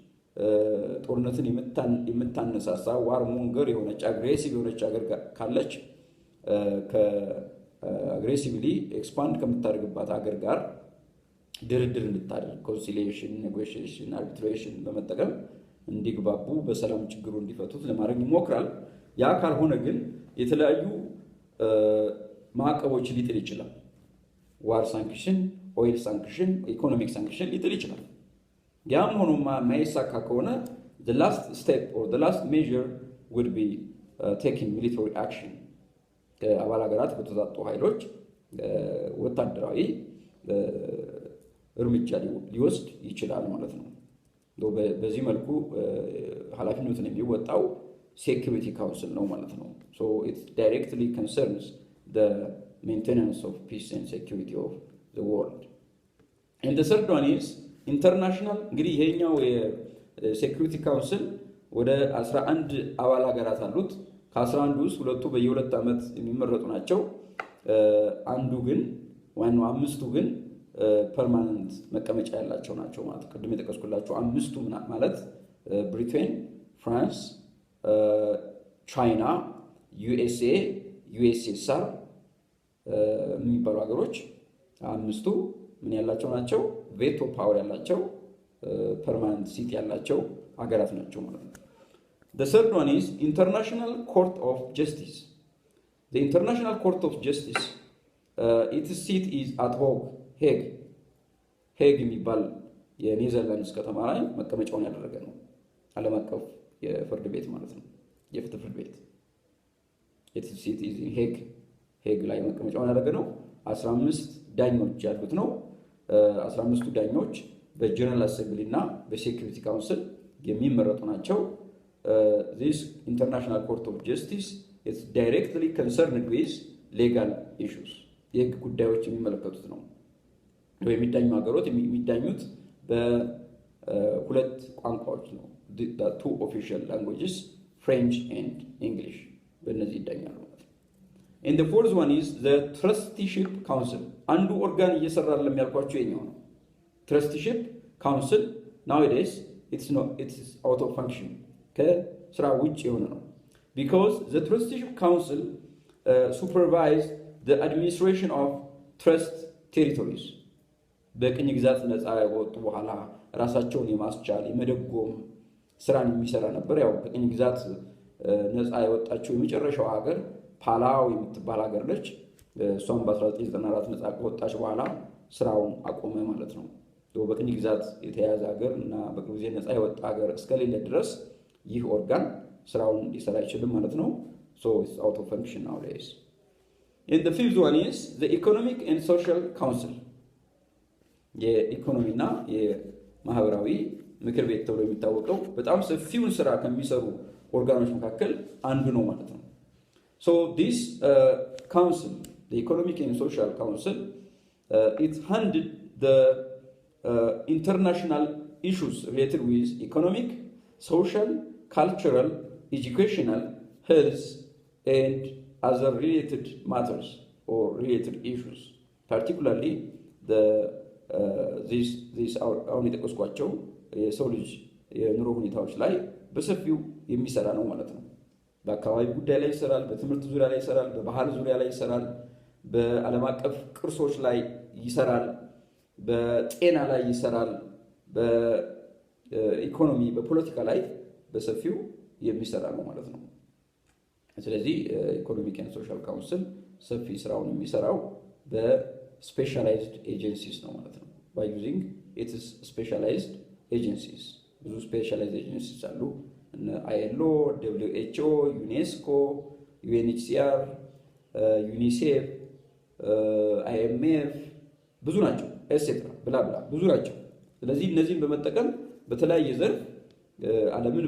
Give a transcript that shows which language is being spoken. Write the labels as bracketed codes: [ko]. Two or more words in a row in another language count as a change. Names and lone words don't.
[am] ጦርነትን የምታነሳሳ [en] war monger [am] የሆነች አግሬሲቭ የሆነች ሀገር ካለች [en] ከ aggressively expand [am] ከምታደርግባት ሀገር ጋር ድርድር እንድታደርግ [en] conciliation negotiation arbitration [am] በመጠቀም እንዲግባቡ በሰላም ችግሩ እንዲፈቱት ለማድረግ ይሞክራል ያ ካልሆነ ግን የተለያዩ ማዕቀቦች ሊጥል ይችላል [en] war sanction oil sanction economic sanction [am] ሊጥል ይችላል ያም ሆኖ ማይሳካ ከሆነ [en] the last step or the last measure would be taking military action [am] ከአባል ሀገራት በተዛጡ ኃይሎች ወታደራዊ እርምጃ ሊወስድ ይችላል ማለት ነው በዚህ መልኩ ኃላፊነቱን የሚወጣው [en] security council [am] ነው ማለት ነው [en] so it directly concerns the maintenance of peace and security of the world and the third one is international [am] እንግዲህ ይሄኛው [en] የ security council [am] ወደ 11 አባል ሀገራት አሉት ከ11 ውስጥ ሁለቱ በየ2 ዓመት የሚመረጡ ናቸው አንዱ ግን ዋናው አምስቱ ግን ፐርማነንት መቀመጫ ያላቸው ናቸው ማለት ቅድም የተቀስኩላችሁ አምስቱ ማለት ብሪቴን ፍራንስ ቻይና ዩኤስኤ ዩኤስኤስአር የሚባሉ ሀገሮች አምስቱ ምን ያላቸው ናቸው [en] veto power [am] ያላቸው [en] permanent seat [am] ያላቸው ሀገራት ናቸው ማለት ነው [en] the third one is International Court of Justice the International Court of Justice its seat is at [am] ሄግ የሚባል የኔዘርላንድስ ከተማ ላይ መቀመጫውን ያደረገ ነው ዓለም አቀፍ የፍርድ ቤት ማለት ነው የፍትህ ፍርድ ቤት [en] its seat is in [am] ሄግ ላይ መቀመጫውን ያደረገ ነው 15 ዳኞች ያሉት ነው 15ቱ ዳኞች [en] በ general assembly [am] እና [en] በ security council [am] የሚመረጡ ናቸው [en] this International Court of Justice is directly concerned with legal issues [am] የህግ ጉዳዮች የሚመለከቱት ነው የሚዳኙ ሀገሮች የሚዳኙት በሁለት ቋንቋዎች ነው [en] the two official languages French and English [am] በእነዚህ ይዳኛሉ [en] and the fourth one is the Trusteeship Council [am] አንዱ ኦርጋን እየሰራለም ያልኳችሁ የኛው [en] ነው Trusteeship Council nowadays it's out of function [am] ከስራ ውጭ የሆነ ነው [en] because the Trusteeship Council supervise the administration [am] of trust territories በቅኝ ግዛት ነፃ ያወጡ በኋላ ራሳቸውን የማስቻል የመደጎም ስራን የሚሰራ ነበር ያው በቅኝ ግዛት ነፃ የወጣችው የመጨረሻው ሀገር ፓላው የምትባል ሀገር ነች። እሷም በ1994 ነፃ ከወጣች በኋላ ስራውን አቆመ ማለት ነው። በቅኝ ግዛት የተያዘ ሀገር እና በቅርብ ጊዜ ነፃ የወጣ ሀገር እስከሌለ ድረስ ይህ ኦርጋን ስራውን ሊሰራ አይችልም ማለት ነው። [en] So it's out of function nowadays. And the fifth one is the Economic and Social Council. [am] የኢኮኖሚና የማህበራዊ ምክር ቤት ተብሎ የሚታወቀው በጣም ሰፊውን ስራ ከሚሰሩ ኦርጋኖች መካከል አንዱ ነው ማለት ነው። [en] So this council, the Economic and Social Council, it handled the international issues related with economic, social, cultural, educational, health, and other related matters or related issues. Particularly these [am] አሁን የጠቀስኳቸው የሰው ልጅ የኑሮ ሁኔታዎች ላይ በሰፊው የሚሰራ ነው ማለት ነው። በአካባቢ ጉዳይ ላይ ይሰራል፣ በትምህርት ዙሪያ ላይ ይሰራል፣ በባህል ዙሪያ ላይ ይሰራል፣ በዓለም አቀፍ ቅርሶች ላይ ይሰራል፣ በጤና ላይ ይሰራል፣ በኢኮኖሚ በፖለቲካ ላይ በሰፊው የሚሰራ ነው ማለት ነው። ስለዚህ [en] economic and social council [am] ሰፊ ስራውን የሚሰራው [en] በ specialized agencies [am] ነው ማለት ነው። [en] by using its specialized agencies [am] ብዙ [en] specialized agencies [am] አሉ። ILO, WHO, UNESCO, UNHCR, UNICEF, IMF ብዙ ናቸው [en] etc blah blah [am] ብዙ ናቸው። ስለዚህ እነዚህን በመጠቀም በተለያየ ዘርፍ ዓለምን